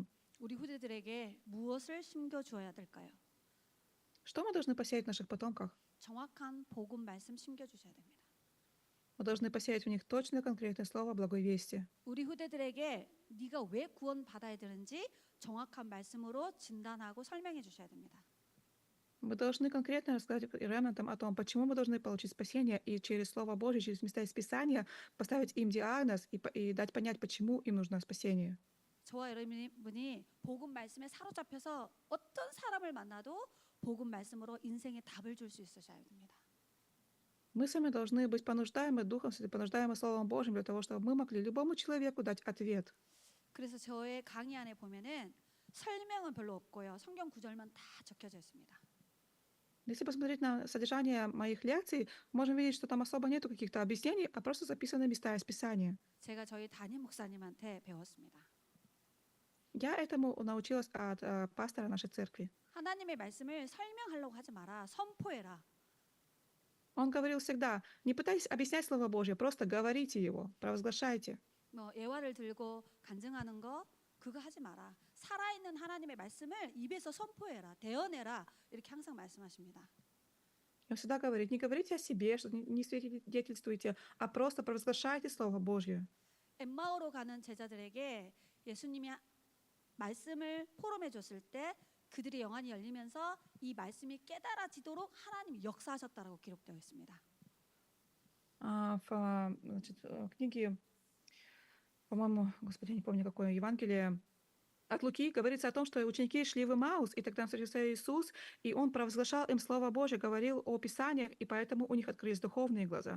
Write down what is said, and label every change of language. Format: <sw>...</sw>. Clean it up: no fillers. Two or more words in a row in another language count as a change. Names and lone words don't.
<ko>우리 후대들에게 무엇을 심겨 주어야 될까요?</ko> <ru>Что мы должны посеять в наших потомках?</ru> <ko>정확한 복음 말씀 심겨 주셔야 됩니다.</ko> <ru>Мы должны посеять в них точное конкретное слово благой вести.</ru> <ko>우리 후대들에게 네가 왜 구원 받아야 되는지 정확한 말씀으로 진단하고 설명해 주셔야 됩니다.</ko> <ru>Мы должны конкретно рассказать ремнантам о том, почему мы должны получить спасение, и через Слово Божье, через места из Писания поставить им диагноз и дать понять, почему им нужно спасение.</ru> <ko>저와 여러분이 복음 말씀에 사로잡혀서 어떤 사람을 만나도 복음 말씀으로 인생의 답을 줄 수 있으셔야 됩니다.</ko> <ru>Мы с вами должны быть понуждаемы Духом Святым, понуждаемы Словом Божьим для того, чтобы мы могли любому человеку дать ответ.</ru> <ko>그래서 저의 강의 안에 보면은 설명은 별로 없고요. 성경 구절만 다 적혀져 있습니다.</ko> <ru>Если посмотреть на содержание моих лекций, можем видеть, что там особо нету каких-то объяснений, а просто записаны места из Писания.</ru> <ko>제가 저희 담임 목사님한테 배웠습니다.</ko> <ru>Я этому научилась от пастора нашей церкви.</ru> <ko>하나님의 말씀을 설명하려고 하지 마라. 선포해라.</ko> <ru>Он говорил всегда, не пытайтесь объяснять Слово Божье, просто говорите его, провозглашайте.</ru> <ko>뭐 예화를 들고 간증하는 거 그거 하지 마라. 살아있는 하나님의 말씀을 입에서 선포해라. 대언해라. 이렇게 항상 말씀하십니다.</ko> <ru>Он всегда говорит, не говорите о себе, что не свидетельствуйте, а просто провозглашайте Слово Божье.</ru> <ko>엠마오로 가는 제자들에게 예수님이 말씀을 포럼해 줬을 때 그들의 영안이 열리면서 이 말씀이 깨달아지도록 하나님이 역사하셨다라고 기록되어 있습니다.</ko> <ru>В книге, по-моему, господи, я не помню, какое Евангелие, от Луки говорится о том, что ученики шли в Имаус, и тогда встретился Иисус, и Он провозглашал им Слово Божье, говорил о Писаниях, и поэтому у них открылись духовные глаза.</ru>